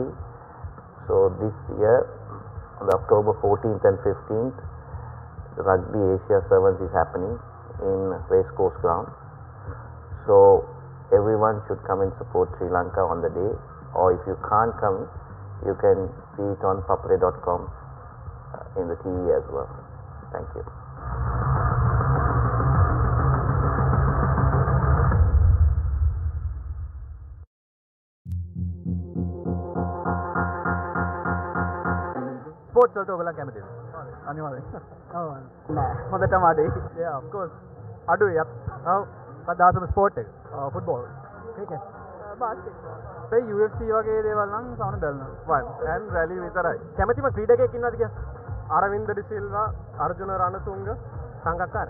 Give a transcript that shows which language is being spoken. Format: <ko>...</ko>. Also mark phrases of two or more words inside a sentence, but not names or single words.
<en>So this year, on October 14th and 15th, the Rugby Asia Sevens is happening in Racecourse Ground. So everyone should come and support Sri Lanka on the day. Or if you can't come, you can see it on ThePapare.com in the TV as well. Thank you.</en> <si>ස්පෝර්ට්ස් වලට ඔයගොල්ලෝ කැමතිද? අනිවාර්යෙන්. ඔව්. නෑ. හොඳටම අඩුයි.</si> <en>Yeah, of course.</en> <si>අඩුයි. ඔව්. කවදාසම ස්පෝර්ට් එක. ෆුට්බෝල්. ක්‍රිකට්. basketball. අපේ UFC වගේ දේවල් නම් සමන බැලනවා.</si> <en>One and rally විතරයි.</en> <si>කැමැතිම ක්‍රීඩකයෙක් ඉන්නවද කියලා? අරවින්ද ඩි සිල්වා, අර්ජුන රණතුංග, සංගක්කාර.</si>